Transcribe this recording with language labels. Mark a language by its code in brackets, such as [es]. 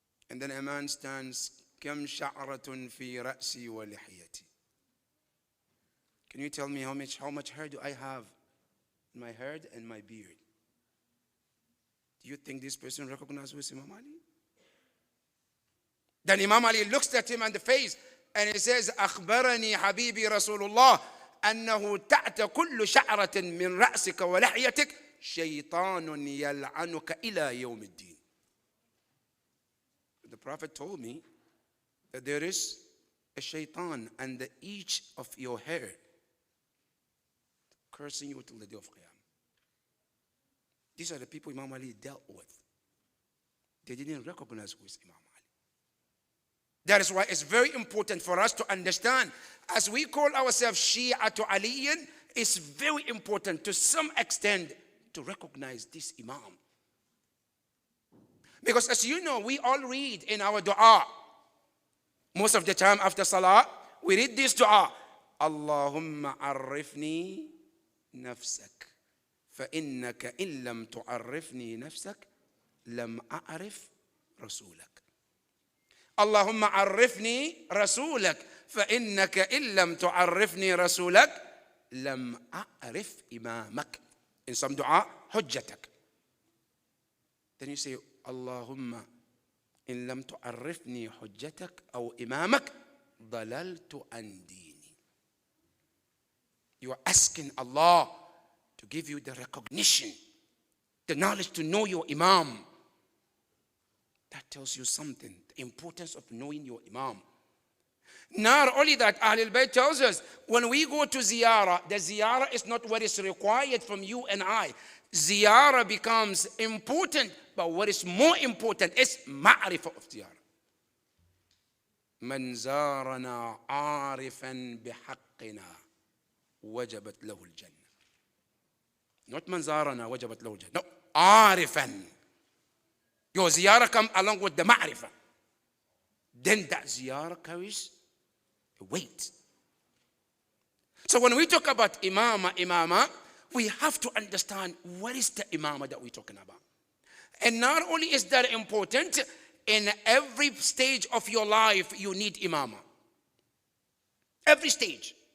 [en] And then a man stands, [ar] Kam sha'ratun fi ra'si wa lihiyati. [en] Can you tell me how much hair do I have in my head and my beard? Do you think this person recognizes Imam Ali? Then Imam Ali looks at him in the face and he says, [ar] أخبرني حبيبي رسول الله أنه تحت كل شعرة من رأسك ولحيتك شيطان يلعنك إلى يوم الدين. [en] The Prophet told me that there is a shaitan under each of your hair cursing you till the day of Qiyamah. These are the people Imam Ali dealt with. They didn't recognize who is Imam Ali. That is why it's very important for us to understand, as we call ourselves Shia to Aliyin, it's very important to some extent to recognize this Imam. Because as you know, we all read in our dua, most of the time after salah, we read this dua, [ar] Allahumma arifni nafsak, فإنك إن لم تعرفني نفسك لم أعرف رسولك. اللهم عرفني رسولك فإنك إن لم تعرفني رسولك لم أعرف إمامك. [en] In some dua, حجتك. Then you say, [ar] اللهم إن لم تعرفني حجتك أو إمامك ضللت عن ديني. [en] You are asking Allah to give you the recognition, the knowledge to know your Imam. That tells you something, the importance of knowing your Imam. Not only that, Ahlul Bayt tells us, when we go to ziyarah, the ziyarah is not what is required from you and I. Ziyarah becomes important, but what is more important is ma'rifah of ziyarah. [ar] من زارنا عارفا بحقنا وجبت له الجنة. Not من زارنا وجبت له الجنة. No, عارفا. [en] Your ziyarah comes along with the ma'rifah. Then that ziyarah carries a weight. So when we talk about imama, we have to understand what is the imama that we're talking about. And not only is that important, in every stage of your life, you need imama. Every stage.